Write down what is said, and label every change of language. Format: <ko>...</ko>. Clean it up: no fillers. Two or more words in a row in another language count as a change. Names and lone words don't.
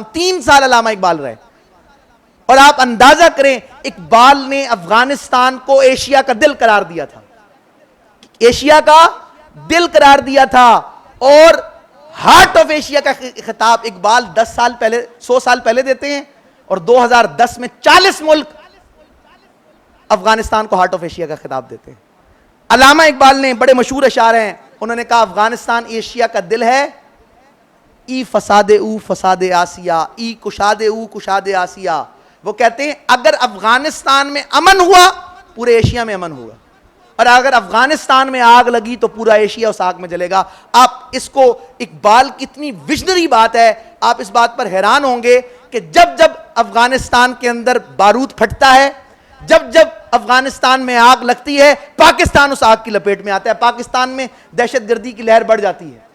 <ur>3 سال علامہ اقبال رہے, اور آپ اندازہ کریں اقبال نے افغانستان کو ایشیا کا دل قرار دیا تھا, ایشیا کا دل قرار دیا تھا, اور</ur> <en>heart of Asia</en> <ur>کا خطاب اقبال 10 سال پہلے 100 سال پہلے دیتے ہیں, اور 2010 میں 40 ملک افغانستان کو</ur> <en>heart of Asia</en> <ur>کا خطاب دیتے ہیں. علامہ اقبال نے بڑے مشہور اشعار ہیں, انہوں نے کہا افغانستان ایشیا کا دل ہے,</ur> <fa>ای فساد او فساد آسیا, ای کشاد او کشاد آسیا.</fa> <ur>وہ کہتے ہیں اگر افغانستان میں امن ہوا پورے ایشیا میں امن ہوگا, اور اگر افغانستان میں آگ لگی تو پورا ایشیا اس آگ میں جلے گا. آپ اس کو, اقبال کتنی ویژنری بات ہے, آپ اس بات پر حیران ہوں گے کہ جب جب افغانستان کے اندر بارود پھٹتا ہے, جب جب افغانستان میں آگ لگتی ہے, پاکستان اس آگ کی لپیٹ میں آتا ہے, پاکستان میں دہشت گردی کی لہر بڑھ جاتی ہے.</ur>